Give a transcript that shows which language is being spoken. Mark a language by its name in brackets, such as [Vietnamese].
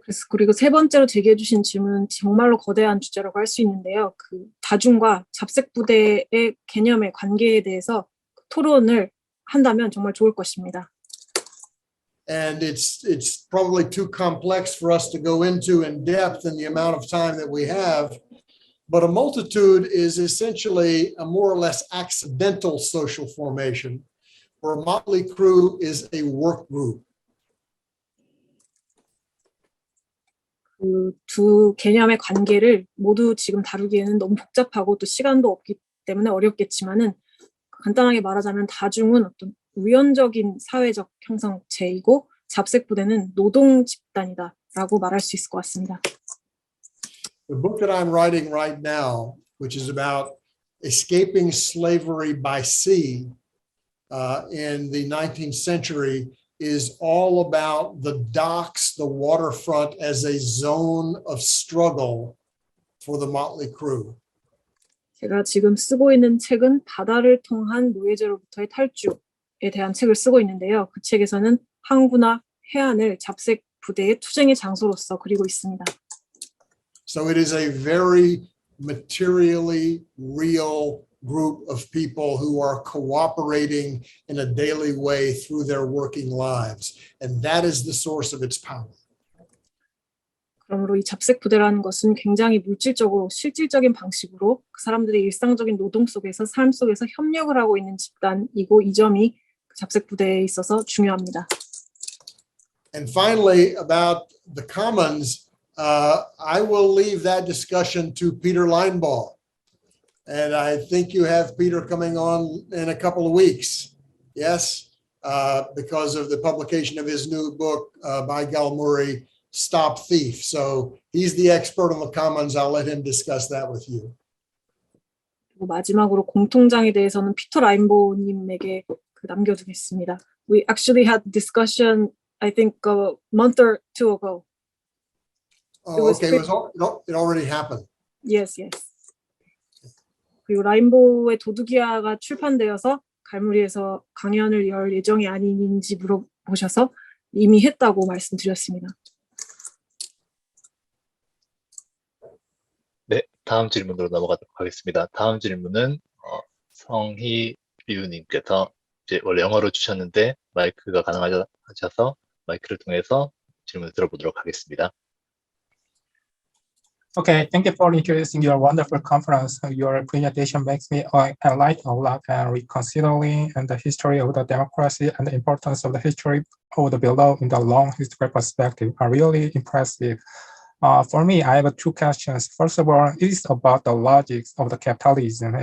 [Korean] 그리고 세 번째로 제기해 주신 질문은 정말로 거대한 주제라고 할 수 있는데요. 그 다중과 잡색 부대의 개념의 관계에 대해서 토론을 한다면 정말 좋을 것입니다. [English] And it's probably too complex for us to go into in depth in the amount of time that we have. But a multitude is essentially a more or less accidental social formation, where a motley crew is a work group. [Korean] 그 두 개념의 관계를 모두 지금 다루기에는 너무 복잡하고 또 시간도 없기 때문에 어렵겠지만은 간단하게 말하자면 다중은 어떤 우연적인 사회적 형성체이고 잡색 부대는 노동 집단이다라고 말할 수 있을 것 같습니다. [English] The book that I'm writing right now, which is about escaping slavery by sea in the 19th century, is all about the docks, the waterfront as a zone of struggle for the motley crew. [Korean] 제가 지금 쓰고 있는 책은 바다를 통한 노예제로부터의 탈주에 대한 책을 쓰고 있는데요. 그 책에서는 항구나 해안을 잡색 부대의 투쟁의 장소로서 그리고 있습니다. [English] So it is a very materially real group of people who are cooperating in a daily way through their working lives. And that is the source of its power. [Korean] 그러므로 이 잡색 부대라는 것은 굉장히 물질적으로 실질적인 방식으로 그 사람들의 일상적인 노동 속에서 삶 속에서 협력을 하고 있는 집단이고 이 점이 잡색 부대에 있어서 중요합니다. [English] And finally, about the commons, I will leave that discussion to Peter Linebaugh. And I think you have Peter coming on in a couple of weeks. Yes, because of the publication of his new book by Galmuri, Stop Thief. So he's the expert on the commons. I'll let him discuss that with you. [Korean] 그리고 마지막으로 공통장에 대해서는 피터 라인보님에게 남겨두겠습니다. [English] We actually had discussion, I think, a month or two ago. Oh, okay, it already happened. Yes, yes. [Korean] 그리고 라인보의 도둑이야가 출판되어서 갈무리에서 강연을 열 예정이 아닌지 물어보셔서 이미 했다고 말씀드렸습니다. 네, 다음 질문으로 넘어가도록 하겠습니다. 다음 질문은 성희류님께서 이제 원래 영어로 주셨는데 마이크가 가능하셔서 마이크를 통해서 질문을 들어보도록 하겠습니다. [English] Okay, thank you for introducing your wonderful conference. Your presentation makes me enlighten a lot and reconsidering and the history of the democracy and the importance of the history of the below in the long historical perspective are really impressive. For me, I have two questions. First of all, it is about the logics of the capitalism.